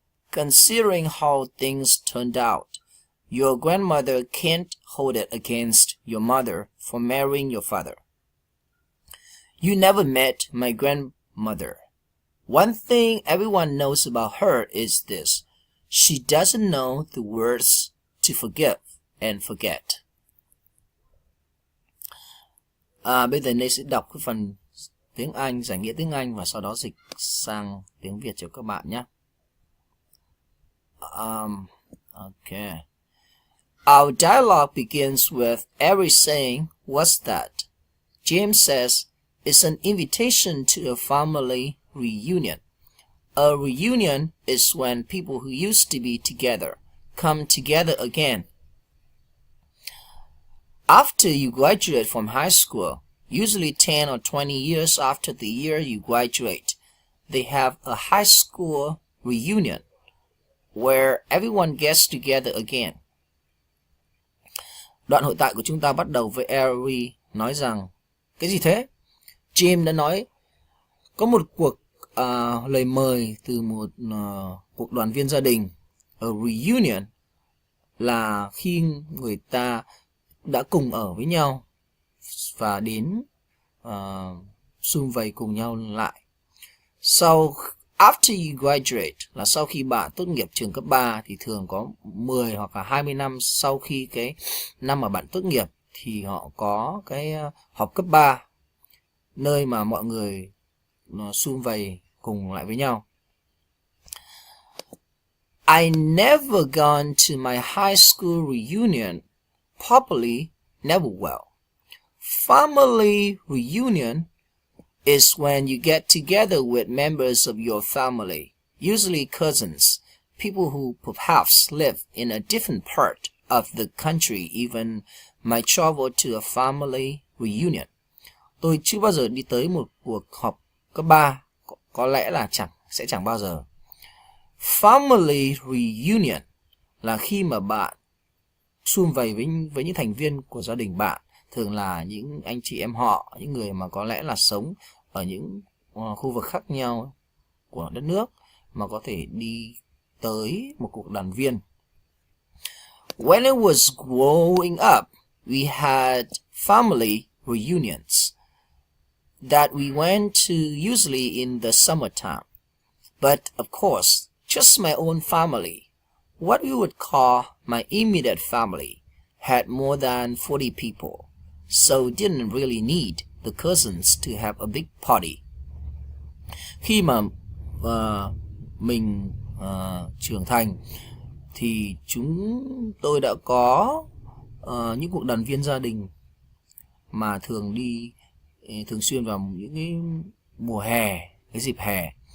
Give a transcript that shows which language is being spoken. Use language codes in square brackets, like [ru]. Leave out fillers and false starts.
[en] Considering how things turned out, your grandmother can't hold it against your mother for marrying your father. You never met my grandmother. One thing everyone knows about her is this: she doesn't know the words to forgive and forget. [vi] Bây giờ Nate sẽ đọc cái phần tiếng Anh, giải nghĩa tiếng Anh và sau đó dịch sang tiếng Việt cho các bạn nhé. [en] Okay. Our dialogue begins with Eric saying, "What's that?" James says, "It's an invitation to a family reunion." A reunion is when people who used to be together come together again. After you graduate from high school, usually 10 or 20 years after the year you graduate, they have a high school reunion where everyone gets together again. [vi] Đoạn hội thoại của chúng ta bắt đầu với Eric nói rằng, cái gì thế? Jim đã nói có một cuộc lời mời từ một cuộc đoàn viên gia đình. A reunion là khi người ta đã cùng ở với nhau và đến sum vầy cùng nhau lại. [en] After you graduate [vi] là sau khi bạn tốt nghiệp trường cấp 3 thì thường có 10 hoặc là 20 năm sau khi cái năm mà bạn tốt nghiệp thì họ có cái họp cấp 3 nơi mà mọi người sum vầy cùng lại với nhau. [en] I never gone to my high school reunion. Probably never will. Family reunion is when you get together with members of your family, usually cousins, people who perhaps live in a different part of the country even might travel to a family reunion. [vi] Tôi chưa bao giờ đi tới một cuộc họp cấp 3, có lẽ là sẽ chẳng bao giờ. Family reunion là khi mà bạn sum vầy với những thành viên của gia đình bạn, thường là những anh chị em họ, những người mà có lẽ là sống ở những khu vực khác nhau của đất nước mà có thể đi tới một cuộc đoàn viên. [en] When I was growing up, we had family reunions. that we went to usually in the summertime. But of course, just my own family, what we would call my immediate family, had more than 40 people, so didn't really need the cousins to have a big party. [vi] Khi mà mình trưởng thành thì chúng tôi đã có những cuộc đoàn viên gia đình mà thường xuyên vào những cái mùa hè, cái dịp hè.